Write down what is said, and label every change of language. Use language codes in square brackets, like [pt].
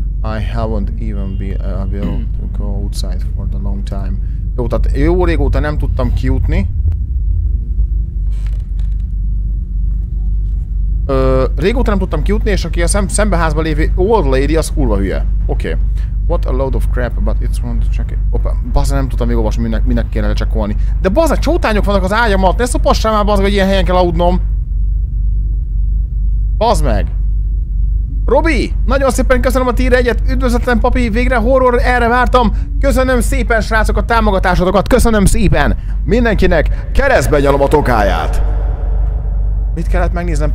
[en] I haven't even been able to go outside for a long time. [hu] Jó, tehát jó régóta nem tudtam kijutni. Régóta nem tudtam kijutni, és aki a szembeházban lévő [en] old lady, [hu] az kurva hülye. Oké. [en] What a load of crap, but it's one to check it. [hu] Opa, bazza, nem tudtam még olvasni, minek kéne lecsekkolni. De bazza, csótányok vannak az ágyam alatt, ne szopassál már, bazza, hogy ilyen helyen kell aludnom. Bazd meg! Robi! Nagyon szépen köszönöm a tier 1-et, üdvözletlen papi, végre horror, erre vártam. Köszönöm szépen, srácok, a támogatásotokat, köszönöm szépen mindenkinek, keresztbe nyalom a tokáját. Mit kellett megnéznem?